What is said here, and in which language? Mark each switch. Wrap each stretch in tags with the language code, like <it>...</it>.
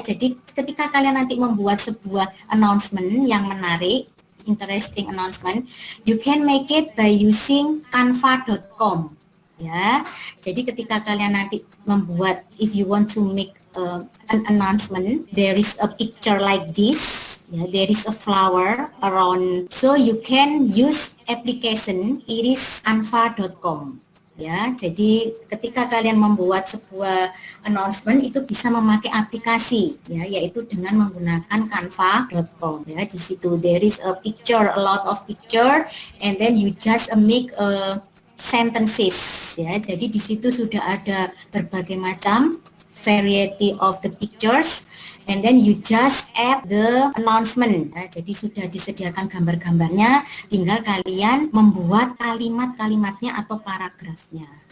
<id>Jadi ketika kalian nanti membuat sebuah announcement yang menarik,</id> <en>interesting announcement, you can make it by using</en> <id>canva.com ya. Jadi ketika kalian nanti membuat,</id> <en>if you want to make an announcement, there is a picture like this. Yeah, there is a flower around, so you can use application irisanfa.com.</en> <id>Ya, jadi ketika kalian membuat sebuah announcement itu bisa memakai aplikasi, ya, yaitu dengan menggunakan canva.com.</id> <en>Ya,</en> <id>di situ</id> <en>there is a picture, a lot of picture, and then you just make a sentences.</en> <id>Ya, jadi di situ sudah ada berbagai macam</id> <en>variety of the pictures. And then you just add the announcement.</en> <id>Ya, jadi sudah disediakan gambar-gambarnya, tinggal kalian membuat kalimat-kalimatnya atau paragrafnya.</id>